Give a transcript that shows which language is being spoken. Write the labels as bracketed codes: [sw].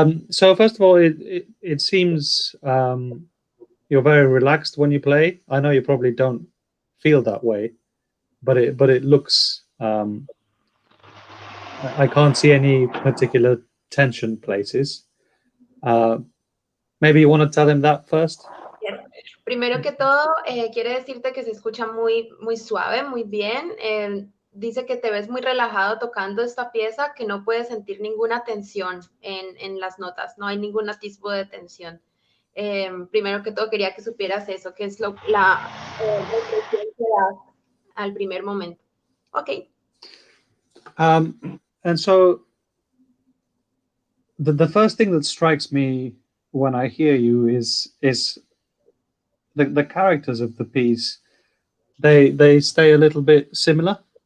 [en] So first of all, it seems you're very relaxed when you play. I know you probably don't feel that way, but it looks. I can't see any particular tension places. Maybe you want to tell him that first. Yes. [es] Primero que todo, quiere decirte que se escucha muy, muy suave, muy bien. Dice que te ves muy relajado tocando esta pieza, que no puedes sentir ninguna tensión en las notas, no hay ningún atisbo de tensión. Primero que todo, quería que supieras eso, que es la impresión que das al primer momento. Ok. [en] And so the first thing that strikes me when I hear you is the characters of the piece. They stay a little bit similar,